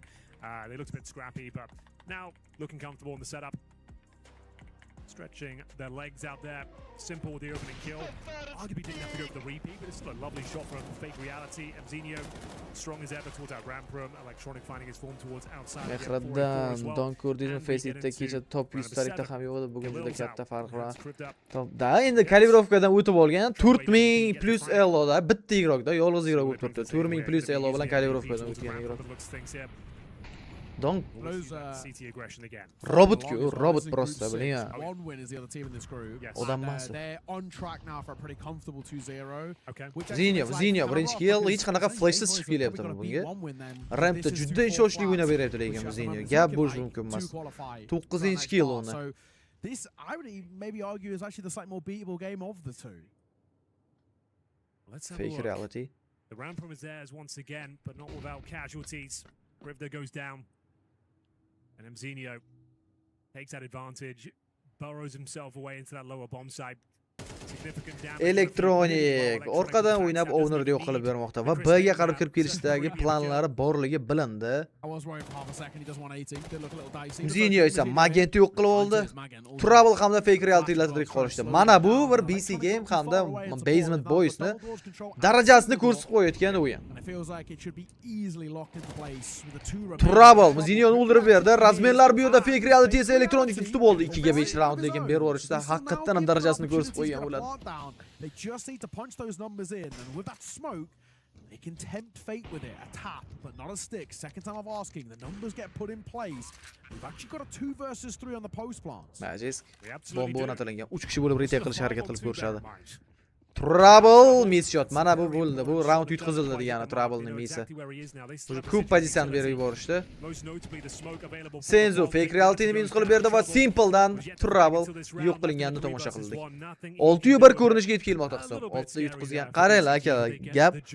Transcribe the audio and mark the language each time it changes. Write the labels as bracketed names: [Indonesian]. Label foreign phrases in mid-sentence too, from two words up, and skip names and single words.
[English] They looked a bit scrappy, but now looking comfortable in the setup. Stretching their legs out there. S1mple with the opening kill. Arguably didn't have to go for the repeat, but it's still a lovely shot from Fake Reality. Mzinyo, strong as ever towards our ramp room. Electronic finding his form towards outside. [Uzbek] Mehraddan Don ko'rdingizmi, Faceitda kecha top 100 tarixda ham yo'q edi, bugun juda katta farq bilan. Topda endi kalibrovkadan o'tib olgan 4000 plus eloda bitta igrokda, yolg'iz igrok bo'lib turibdi. 4000 plus elo bilan kalibrovkadan o'tgan igrok. Don robot-ku, robot просто, biling. [English] One win is the other team in this group. [Uzbek] Odam emas. [English] They're on track now for a pretty comfortable 2-0. [Uzbek] Zinyo birinchi kill hech qanaqa flashsiz chiqib kelyapti bunga. Rampda juda ishonchli o'ynab beryapti lekin Zinyo. Gap bo'lishi mumkin emas. 9-kill uni. [English] So this, I would maybe argue, is actually the slightly more beatable game of the two. Let's have Fake a look. Reality. The ramp room is theirs once again, but not without casualties. Grivda goes down. And Mzinyo takes that advantage. burrows himself away into that lower bomb site. [Uzbek] Elektronik orqadan o'ynab ownerni yo'q qilib bermoqda va B ga qarab kirib kelishdagi planlari borligi bilindi. Zinyo esa Magentni yo'q qilib oldi. Trouble hamda Fake Reality'lar tirik qolishdi. Mana bu bir BC game hamda BasementBOYS'ni darajasini ko'rsatib qo'yayotgan o'yin. Trouble Zinyoni o'ldirib berdi. Razmenlar bu yerda Fake Reality esa Elektronikni tutib oldi. 2 ga 5 raund lekin berib yuborishda haqiqatan ham darajasini ko'rsatib qo'ygan bo'ladi. [English] They just need to punch those numbers in, and with that smoke, they can tempt fate with it. A tap, but not a stick. Second time of asking, the numbers get put in place. We've actually got a 2 versus 3 on the post plants. [Uzbek] Magisk. Bomba o'rnatilgan. 3 kishi bo'lib retake qilish harakat qilib ko'rishadi. [English] Trouble miss shot. [Uzbek] Mana bu bo'ldi. Bu round yutqizildi degani Trouble'ning misi. Ko'p pozitsiyani berib yuborishdi. Senzo Fake Reality'ni minus qilib berdi va S1mple Trouble yo'q qilinganini tomosha qildik. 6-1 ko'rinishga yetib kelmoqda hisob. 6 yutqizgan. Qaranglar aka, gap.